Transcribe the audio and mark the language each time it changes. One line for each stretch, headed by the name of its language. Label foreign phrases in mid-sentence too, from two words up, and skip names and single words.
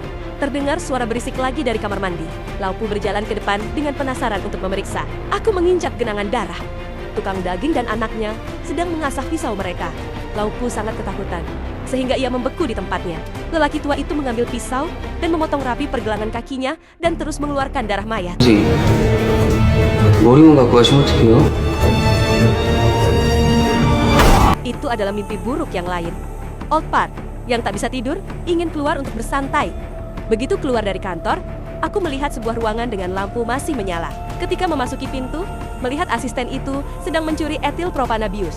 Indonesian: Terdengar suara berisik lagi dari kamar mandi. Laupu berjalan ke depan dengan penasaran untuk memeriksa. Aku menginjak genangan darah. Tukang daging dan anaknya sedang mengasah pisau mereka. Laupu sangat ketakutan, sehingga ia membeku di tempatnya. Lelaki tua itu mengambil pisau dan memotong rapi pergelangan kakinya dan terus mengeluarkan darah mayat.
Korean: 머리만 갖고 가시면 어떡해요?
Indonesian: Itu adalah mimpi buruk yang lain. Old Park, yang tak bisa tidur, ingin keluar untuk bersantai. Begitu keluar dari kantor, aku melihat sebuah ruangan dengan lampu masih menyala. Ketika memasuki pintu, melihat asisten itu sedang mencuri etil propanabius.